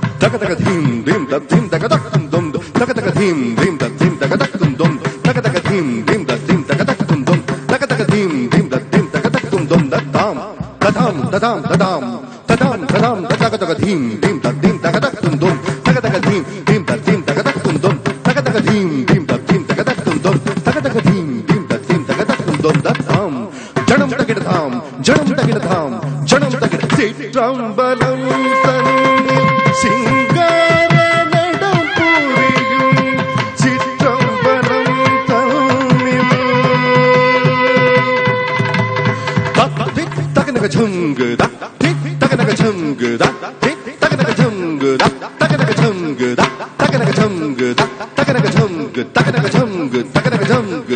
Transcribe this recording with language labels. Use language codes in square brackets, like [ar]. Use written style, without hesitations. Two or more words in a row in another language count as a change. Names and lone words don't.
[ta] taka taka dhim dhim da dhim taka tak dum dum taka taka dhim dhim da dhim taka tak dum dum taka taka dhim dhim da dhim taka tak dum dum taka taka dhim dhim da dhim taka tak dum dum da dam da dam da dam da dam da dam da dam da taka taka dhim dhim da dhim taka tak dum dum taka taka dhim dhim da dhim taka tak dum dum taka taka dhim dhim da dhim taka tak dum dum taka taka dhim dhim da dhim taka tak dum dum da dam janam takida dham janam takida dham janam takida சிற்றம்பலம் தன்னில் சிங்கார நடம் புரியும் சிற்றம்பலம் தன்னில் தகனக ஜங்குதா தகனக ஜங்குதா தகனக ஜங்குதா தகனக ஜங்குதா தகனக ஜங்குதா தகனக ஜங்கு தகனக ஜங்கு தகனக ஜங்கு